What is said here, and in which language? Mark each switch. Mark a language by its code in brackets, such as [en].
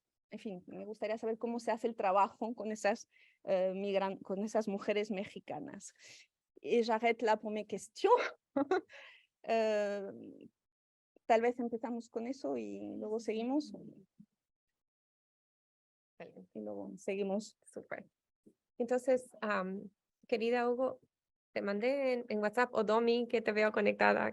[es] En fin, me gustaría saber cómo se hace el trabajo con con esas mujeres mexicanas. [fr] Et j'arrête là pour mes questions. [es] Tal vez empezamos con eso y luego seguimos. Y luego seguimos. Súper. Entonces, querida Hugo, te mandé en WhatsApp, o Domi, que te veo conectada.